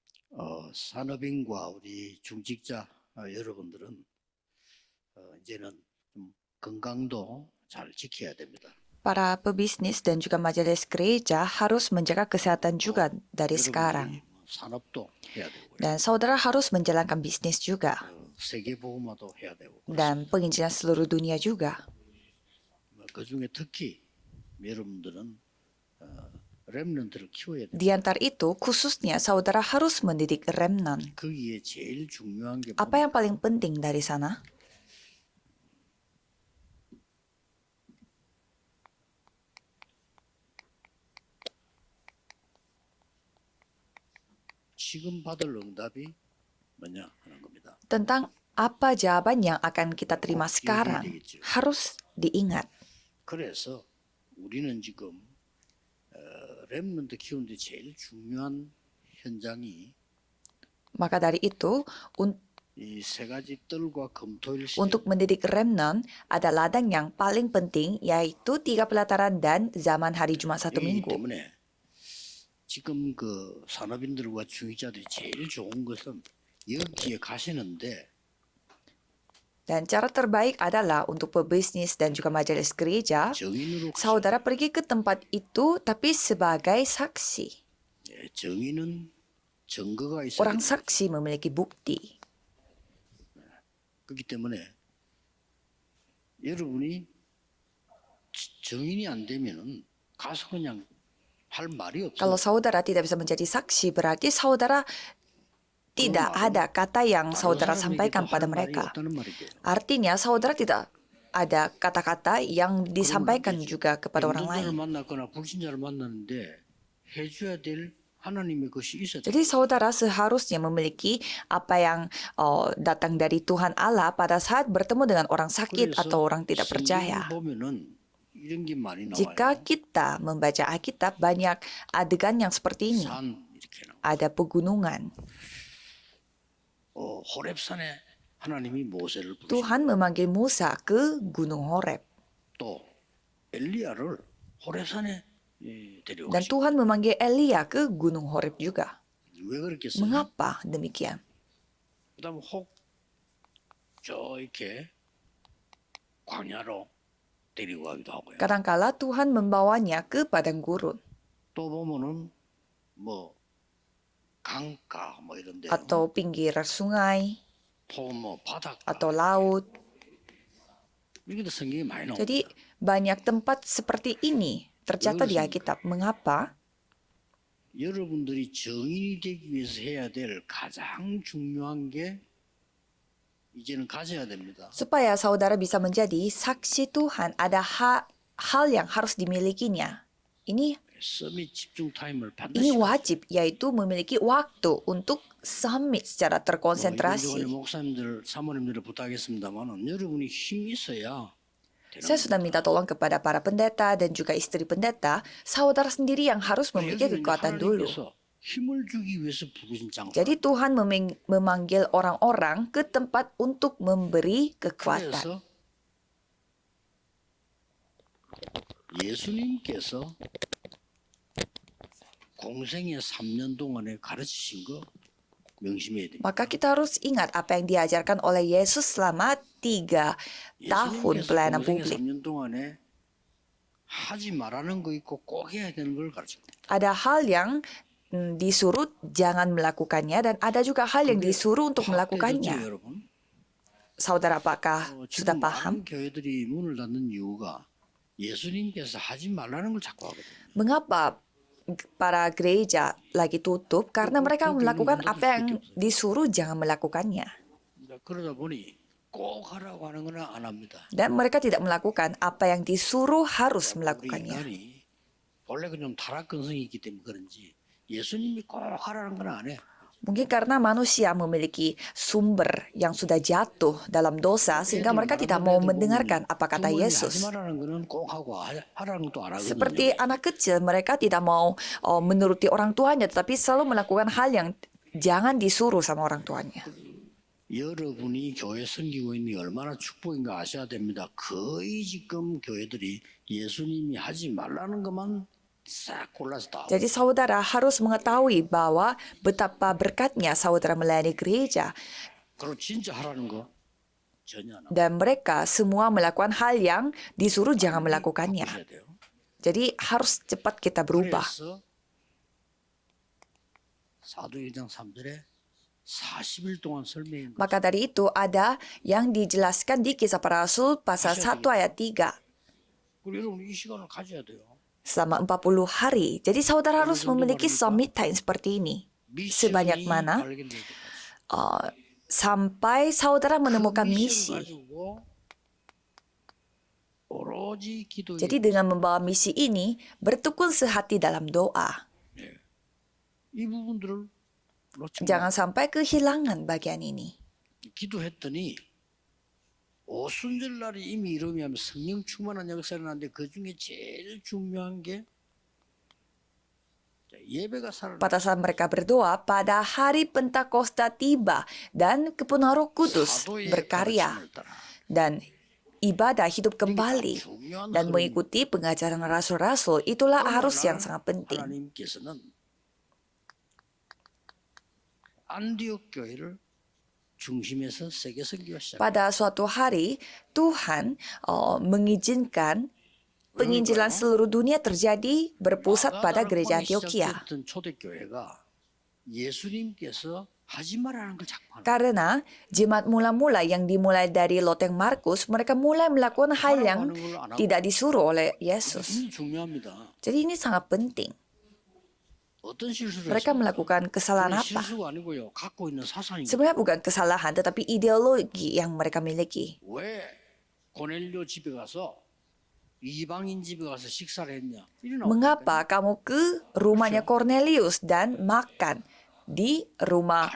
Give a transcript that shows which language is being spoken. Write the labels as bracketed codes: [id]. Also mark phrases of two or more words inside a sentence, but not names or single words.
[ko] 산업인과 우리 중직자 여러분들은 이제는 좀 건강도 잘 지켜야 됩니다. [id] Para pebisnis dan juga majelis gereja harus menjaga kesehatan juga dari sekarang. [ko] 여러분들이 산업도 해야 되고요. [id] Dan saudara harus menjalankan bisnis juga. [ko] 세계보고마도 해야 되고 [id] Dan penginjilan seluruh dunia juga. [ko] 그중에 특히 여러분들은 렘넌트를 키워야 됩니다. [id] Di antara itu, khususnya saudara harus mendidik remnant. [ko] 거기에 제일 중요한 게 [id] Apa yang paling penting dari sana? [ko] 지금 받을 응답이 뭐냐 하는 겁니다. [id] Tentang apa jawaban yang akan kita terima sekarang harus diingat. [ko] 그래서 우리는 지금 렘넌트 키우는데 제일 중요한 현장이 [id] Maka dari itu, [ko] 이 세 가지 뜰과 금토일 [id] untuk mendidik remnant ada ladang yang paling penting, yaitu 3 pelataran dan zaman hari Jumat satu [ko] 시기 [id] minggu. [ko] 때문에 지금 그 산업인들과 중직자들이 제일 좋은 것은 여기에 가시는데 [id] Dan cara terbaik adalah untuk pebisnis dan juga majelis gereja, [ko] 정인으로 [id] saudara pergi ke tempat itu tapi sebagai saksi. [ko] 정인은 증거가 있어야 [id] Orang [ko] 됩니다. [id] saksi memiliki bukti. [ko] 그렇기 때문에 여러분이 정인이 안 되면은 가서 그냥 할 말이 [id] Kalau [ko] 없어요. [id] saudara tidak bisa menjadi saksi, berarti saudara tidak ada kata yang saudara sampaikan pada mereka. Artinya saudara tidak ada kata-kata yang disampaikan juga kepada orang lain. [ko] 만났거나 불신자를 만났는데 해줘야 될 하나님의 것이 있어야 [id] Jadi saudara seharusnya memiliki apa yang datang dari Tuhan Allah pada saat bertemu dengan orang sakit atau orang tidak percaya. [ko] 보면은 이런 게 많이 나와요. [id] Jika kita membaca Alkitab, banyak adegan yang seperti ini. [ko] 산 이렇게 나와. [id] Ada pegunungan. [ko] 호렙산에 하나님이 모세를 부르시고 [id] Tuhan memanggil Musa ke Gunung Horeb. [ko] 또 엘리야를 호렙산에 [id] Dan [ko] 데려오시고 [id] Tuhan memanggil Elia ke Gunung Horeb juga. [ko] 왜 그렇겠어요? [id] Mengapa demikian? [ko] 그다음 혹저 이렇게 광야로 데리고 가기도 하고요. [id] Kadangkala Tuhan membawanya ke padang gurun [ko] 또 보면은 뭐 강가 뭐 이런 데 [id] atau pinggir sungai [ko] 뭐 바닷가 [id] atau laut. [ko] 이게도 성경에 많이 나옵니다. [id] Jadi banyak tempat seperti ini tercatat di Alkitab. Mengapa? [ko] 여러분들이 정인이 되기 위해서 해야 될 가장 중요한 게 이제는 가져야 됩니다. [id] Supaya saudara bisa menjadi saksi Tuhan, ada hal yang harus dimilikinya. Ini [ko] 서밋 집중 타임을 [id] ini [ko] 반드시 [id] wajib, yaitu memiliki waktu untuk summit secara [ko] 이번에 [id] terkonsentrasi. [ko] 목사님들 사모님들을 부탁했습니다만은 여러분이 힘이 있어야 되는 [id] Saya sudah minta tolong kepada para pendeta dan juga istri pendeta, saudara sendiri yang harus memiliki [ko] 여기는 [id] kekuatan dulu. [ko] 하나님께서 힘을 주기 위해서 부르신 장소. [id] Jadi Tuhan memanggil orang-orang ke tempat untuk memberi kekuatan. [ko] 그래서 예수님께서 공생의 3년 동안에 가르치신 거 명심해야 됩니다. [id] Maka kita harus ingat apa yang diajarkan oleh Yesus selama 3 tahun [ko] 예수님께서 [id] pelayanan [ko] 공생의 [id] publik. [ko] 3년 동안에 하지 말라는 거 있고 꼭 해야 되는 걸 가르칩니다. [id] Ada hal yang disuruh jangan melakukannya dan ada juga hal yang disuruh untuk melakukannya. [ko] 여러분? [id] Saudara, apakah sudah [ko] 지금 [id] paham? [ko] 많은 교회들이 문을 닫는 이유가 예수님께서 하지 말라는 걸 자꾸 하거든요. [id] Mengapa para gereja lagi tutup? Karena mereka melakukan apa yang disuruh jangan melakukannya. [ko] 그러다 보니 꼭 하라고 하는 건 안 합니다. [id] Dan mereka tidak melakukan apa yang disuruh harus [ko] 우리 [id] melakukannya. [ko] 인간이 원래 좀 타락근성이 있기 때문에 그런지 예수님이 꼭 하라는 건 안 해. [id] Mungkin karena manusia memiliki sumber yang sudah jatuh dalam dosa sehingga mereka tidak mau mendengarkan apa kata [ko] 하지 [id] Yesus. [ko] 말라는 거는 꼭 하고 하라는 것도 안 하거든요. [id] Seperti anak kecil, mereka tidak mau menuruti orang tuanya, tetapi selalu melakukan hal yang jangan disuruh sama orang tuanya. [ko] 여러분이 교회 섬기고 있는 게 얼마나 축복인가 아셔야 됩니다. 거의 지금 교회들이 예수님이 하지 말라는 것만 싹 골라서 다. [id] Jadi saudara harus mengetahui bahwa betapa berkatnya saudara melayani gereja. [ko] 그리고 진짜 하라는 거 전혀 안 하고. [id] Dan mereka semua melakukan hal yang disuruh jangan [ko] 빨리 [id] melakukannya. [ko] 바꾸셔야 돼요. [id] Jadi harus cepat kita berubah. [ko] 그래서 사도행전 3절에 40일 동안 설명인 거. [id] Maka dari itu ada yang dijelaskan di Kisah Para Rasul pasal 1 ayat 3. [ko] 그리고 여러분 이 시간을 가져야 돼요. [id] Selama 40 hari. Jadi saudara harus memiliki [en] summit time [id] seperti ini. Sebanyak [ko] 미션이 [id] mana? [ko] 발견될 때까지. [id] Sampai saudara menemukan [ko] 그 [id] misi. [ko] 미션을 가지고 오로지 기도에 [id] Jadi dengan membawa misi ini, bertekun sehati dalam doa. [ko] 이 부분들을 놓치면 [id] Jangan sampai kehilangan bagian ini. [ko] 기도했더니 오순절 날이 이미 이르면 성령 충만한 역사를 하는데 그 중에 제일 중요한 게 예배가 살아나. [id] Pada saat mereka berdoa, pada hari Pentakosta tiba dan kepenuhan Roh Kudus berkarya dan ibadah hidup kembali dan mengikuti pengajaran rasul-rasul. Itulah arus yang sangat penting. [ko] 하나님께서는 안디옥 교회를 중심에서 세계 선교가 시작. [id] Pada suatu hari, Tuhan mengizinkan penginjilan seluruh dunia terjadi berpusat pada gereja Antioquia. [ko] 초대교회가 예수님께서 하지 말라는 걸 자꾸 하는. [id] Karena jemaat mula-mula yang dimulai dari loteng Markus, mereka mulai melakukan hal yang tidak disuruh oleh Yesus. [ko] ini 중요합니다. [id] Jadi ini sangat penting. [ko] 어떤 실수를 [id] Mereka melakukan kesalahan [ko] 했습니까? [id] apa? [ko] 실수가 아니고요. 갖고 있는 사상이. [id] Sebenarnya bukan kesalahan, tetapi ideologi yang mereka miliki. [ko] 왜 고넬료 집에 가서 이방인 집에 가서 식사를 했냐? 이런 [id] Mengapa kamu ke rumahnya Cornelius dan makan di rumah